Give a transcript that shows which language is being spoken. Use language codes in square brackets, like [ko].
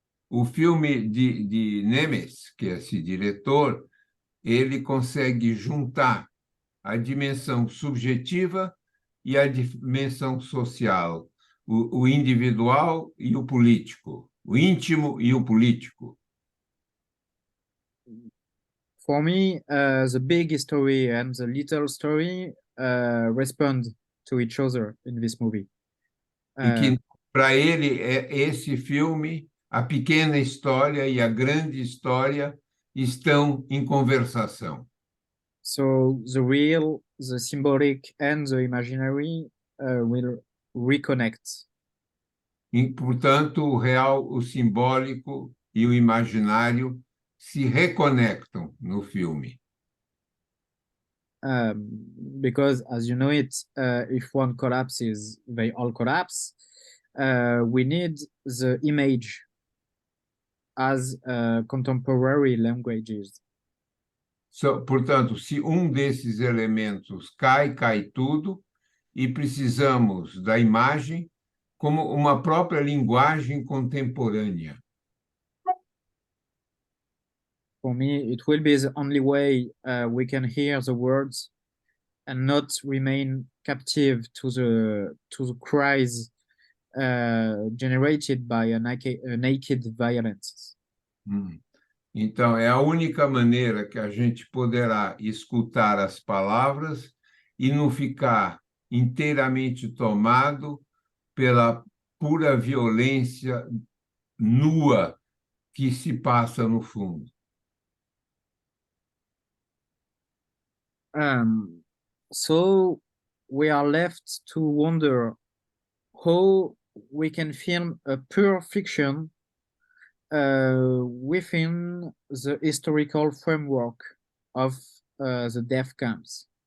[pt] O filme de Nemes, que é esse diretor, ele consegue juntar a dimensão subjetiva e a dimensão social, o individual e o político, o íntimo e o político. [en] For me, the big story and the little story respond to each other in this movie. [pt] E que, para ele, esse filme, a pequena história e a grande história estão em conversação. [en] So the real, the symbolic, and the imaginary will reconnect. [pt] E, portanto, o real, o simbólico e o imaginário se reconectam no filme. [en] Because, as you know it, if one collapses, they all collapse. We need the image as contemporary languages. [pt] So, portanto, se um desses elementos cai tudo, e precisamos da imagem como uma própria linguagem contemporânea. [en] For me, it will be the only way we can hear the words and not remain captive to the cries generated by a naked violence. [pt] Então, é a única maneira que a gente poderá escutar as palavras e não ficar inteiramente tomado pela pura violência nua que se passa no fundo. [en] So we are left to wonder how we can film a pure fiction within the historical framework of the death camps.